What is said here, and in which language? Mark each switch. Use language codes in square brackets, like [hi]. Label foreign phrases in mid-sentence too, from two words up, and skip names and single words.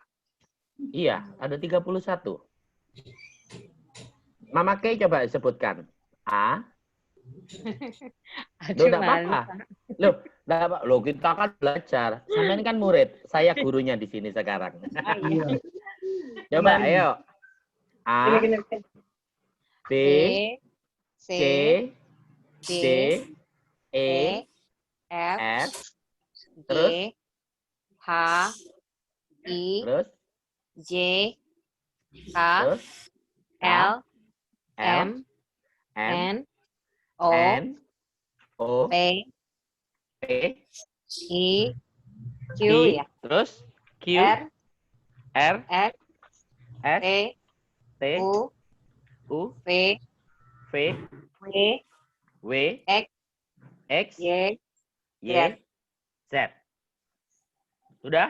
[id] Iya, ada 31. Mama Kay coba sebutkan. A. Loh, Aduh, enggak malu, apa-apa. Pak. Loh, enggak apa. Loh, kita kan belajar. Sampean kan murid. Saya gurunya di sini sekarang. Oh, iya. Coba, ayo. A, B, B, C, C, D, D, E, E, F, F, G, terus, H, I, terus, J, K, terus, K, L, L, M, M, N, O, N, O, P, P, I, Q Q, ya, terus, Q, R, R, S, S, T, T, U, U, V, V, W, W, X, X, Y, Y, Z. Z. Sudah?